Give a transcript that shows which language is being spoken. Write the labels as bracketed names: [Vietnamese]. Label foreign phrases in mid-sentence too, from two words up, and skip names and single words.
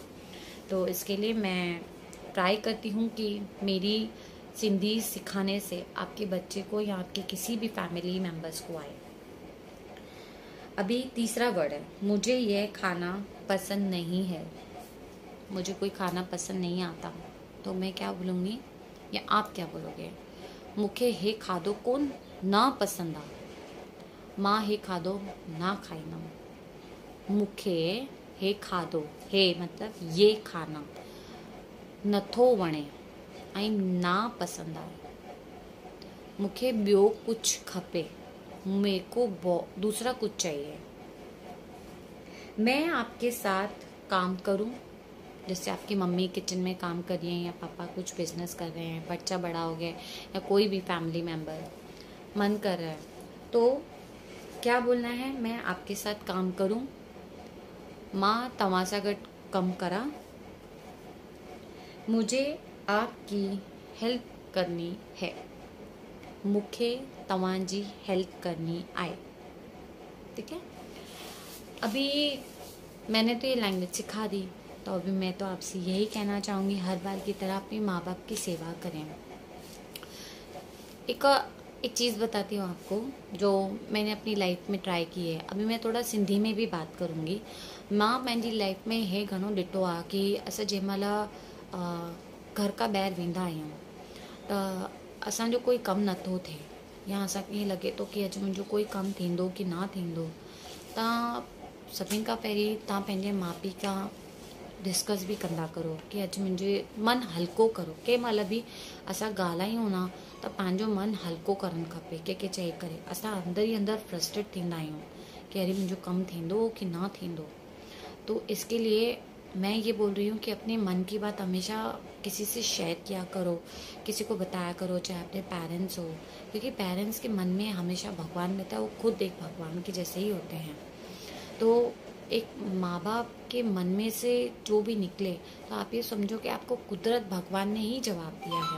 [Hindi] तो इसके लिए मैं ट्राई करती हूँ कि मेरी सिंधी सिखाने से आपके बच्चे को या आपके किसी भी फैमिली मेम्बर्स को आए। अभी तीसरा वर्ड है, मुझे यह खाना पसंद नहीं है। मुझे कोई खाना पसंद नहीं आता, तो मैं क्या बोलूँगी या आप क्या बोलोगे? [Sindhi] मूंखे हे खाधो कोन ना पसंद आ, मां हे खाधो ना खाईंदमि। मूंखे हे खाधो, हे [Hindi] मतलब ये खाना, [Sindhi] नथो वणे ऐं ना पसंद आहे। मूंखे ॿियो कुछ खपे, [Hindi] मेरे को दूसरा कुछ चाहिए। मैं आपके साथ काम करूं, जैसे आपकी मम्मी किचन में काम कर रही हैं, या पापा कुछ बिजनेस कर रहे हैं, बच्चा बड़ा हो गया, या कोई भी फैमिली मेम्बर मन कर रहा है, तो क्या बोलना है? मैं आपके साथ काम करूं, [Sindhi] मां तव्हां सां गॾु कमु करा, [Hindi] मुझे आपकी हेल्प करनी है, [Sindhi] मूंखे तव्हांजी हेल्प करनी आहे। [Hindi] ठीक है, अभी मैंने तो ये लैंग्वेज सिखा दी, तो अभी मैं तो आपसे यही कहना चाहूँगी, हर बार की तरह अपने माँ बाप की सेवा करें। एक चीज़ बताती हूँ आपको, जो मैंने अपनी लाइफ में ट्राई की है। अभी मैं थोड़ा सिंधी में भी बात करूँगी। [Sindhi] मां पंहिंजी लाइफ में हे घणो ॾिठो आहे कि असां जंहिं महिल घर खां ॿाहिरि वेंदा आहियूं, त असांजो कोई कमु नथो थिए, या असांखे ईअं लॻे थो कि अॼु मुंहिंजो कोई कमु थींदो कि न थींदो, तव्हां सभिनि खां पहिरीं तव्हां पंहिंजे माउ पीउ खां डिस्कस भी कंदा करो कि अॼु मुंहिंजे मन हल्को करो। कंहिं महिल बि असां ॻाल्हायूं ना, त पंहिंजो मन हल्को करणु खपे। कंहिंखे चई करे असां अंदर ही अंदर फ्रस्ट्रेट थींदा आहियूं कि अरे मुंहिंजो कमु थींदो कि न थींदो। [Hindi] तो इसके लिए मैं ये बोल रही हूँ कि अपने मन की बात हमेशा किसी से शेयर किया करो, किसी को बताया करो, चाहे अपने पेरेंट्स हो, क्योंकि पेरेंट्स के मन में हमेशा भगवान रहता है, वो खुद एक भगवान के जैसे ही होते हैं। तो एक माँ बाप के मन में से जो भी निकले, तो आप ये समझो कि आपको कुदरत भगवान ने ही जवाब दिया है।